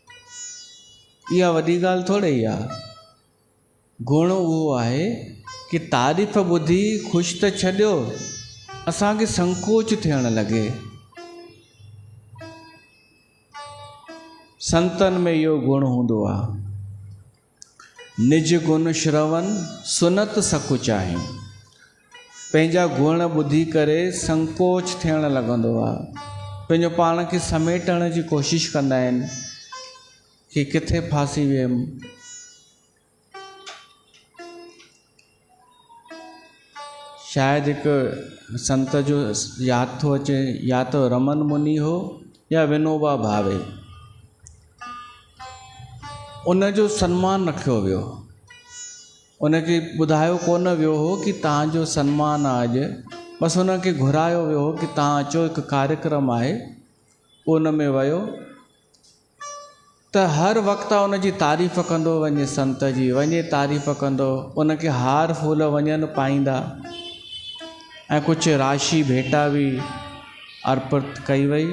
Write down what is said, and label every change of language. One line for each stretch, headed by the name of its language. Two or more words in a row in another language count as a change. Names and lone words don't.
Sindhi: इहा वॾी ॻाल्हि थोरी ई आहे। गुण उहो आहे कि तारीफ़ ॿुधी ख़ुशि त छॾियो, असांखे संकोच थियण लॻे। संतनि में इहो गुण हूंदो आहे,
Awadhi: निज गुण श्रवण सुनत सकु चाहीं।
Sindhi: पंहिंजा गुण ॿुधी करे संकोच थियण लॻंदो आहे, पंहिंजो पाण खे समेटण जी कोशिशि कंदा आहिनि कि किथे फासी वियुमि। शायदि हिकु संत जो यादि थो अचे, या तो रमन मुनि हो या विनोबा भावे। उनजो सम्मान रखियो वियो, उनखे ॿुधायो कोन वियो हो कि तव्हांजो सम्मान आहे अॼु, बसि उनखे घुरायो वियो हो कि तव्हां अचो, हिकु कार्यक्रम आहे, उन में वियो त हर वक़्तु उनजी तारीफ़ कंदो वञे, संत जी वञे तारीफ़ कंदो, उनखे हार फूल वञनि पाईंदा ऐं कुझु राशि भेटा बि अर्पित कई वई।